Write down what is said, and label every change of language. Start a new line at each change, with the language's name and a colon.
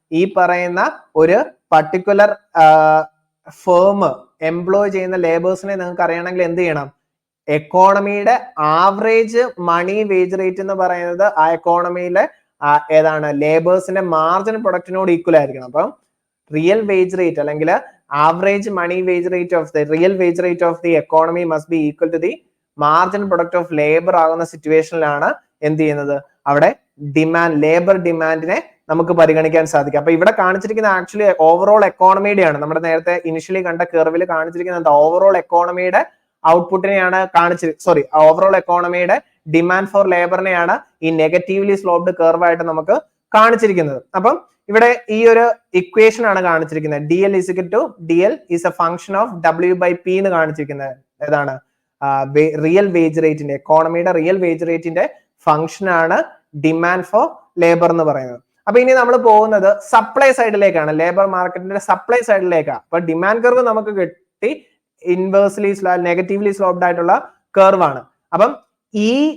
Malayalam: ഈ പറയുന്ന ഒരു പർട്ടിക്കുലർ ഫേം എംപ്ലോയ് ചെയ്യുന്ന ലേബേഴ്സിനെ നിങ്ങൾക്ക് അറിയണമെങ്കിൽ എന്ത് ചെയ്യണം? എക്കോണമിയുടെ ആവറേജ് മണി വേജ് റേറ്റ് എന്ന് പറയുന്നത് ആ എക്കോണമിയിലെ ഏതാണ്? ലേബേഴ്സിന്റെ മാർജിനൽ പ്രൊഡക്റ്റിനോട് ഈക്വൽ ആയിരിക്കണം. അപ്പം റിയൽ വേജ് റേറ്റ് അല്ലെങ്കിൽ
English: average money wage rate of the real wage rate of the economy must be equal to the marginal product of labor
Malayalam: ആകുന്ന സിറ്റുവേഷനിലാണ് എന്ത് ചെയ്യുന്നത്? അവിടെ ലേബർ ഡിമാൻഡിനെ നമുക്ക് പരിഗണിക്കാൻ സാധിക്കും. അപ്പൊ ഇവിടെ കാണിച്ചിരിക്കുന്ന ആക്ച്വലി ഓവറോൾ എക്കോണമിയുടെ ആണ്. നമ്മുടെ നേരത്തെ ഇനിഷ്യലി കണ്ട കർവിൽ കാണിച്ചിരിക്കുന്നത് ഓവറോൾ എക്കോണമിയുടെ ഔട്ട്പുട്ടിനെയാണ് ഓവറോൾ എക്കോണമിയുടെ ഡിമാൻഡ് ഫോർ ലേബറിനെയാണ് ഈ നെഗറ്റീവ്ലി സ്ലോപ്ഡ് കർവായിട്ട് നമുക്ക് കാണിച്ചിരിക്കുന്നത്. അപ്പം ഇവിടെ ഈ ഒരു ഇക്വേഷൻ ആണ് കാണിച്ചിരിക്കുന്നത്.
English: DL is a function of W/P
Malayalam: എന്ന് കാണിച്ചിരിക്കുന്നത്. ഏതാണ്? റിയൽ വേജ് റേറ്റിന്റെ എക്കോണമിയുടെ റിയൽ വേജ് റേറ്റിന്റെ ഫംഗ്ഷൻ ആണ് ഡിമാൻഡ് ഫോർ ലേബർ എന്ന് പറയുന്നത്. അപ്പൊ ഇനി നമ്മൾ പോകുന്നത് സപ്ലൈ സൈഡിലേക്കാണ്, ലേബർ മാർക്കറ്റിന്റെ സപ്ലൈ സൈഡിലേക്കാണ്. അപ്പൊ ഡിമാൻഡ് കർവ് നമുക്ക് കിട്ടി ഇൻവേഴ്സ്ലി നെഗറ്റീവ്ലി സ്ലോപ്ഡ് ആയിട്ടുള്ള കർവ് ആണ്. അപ്പം ഈ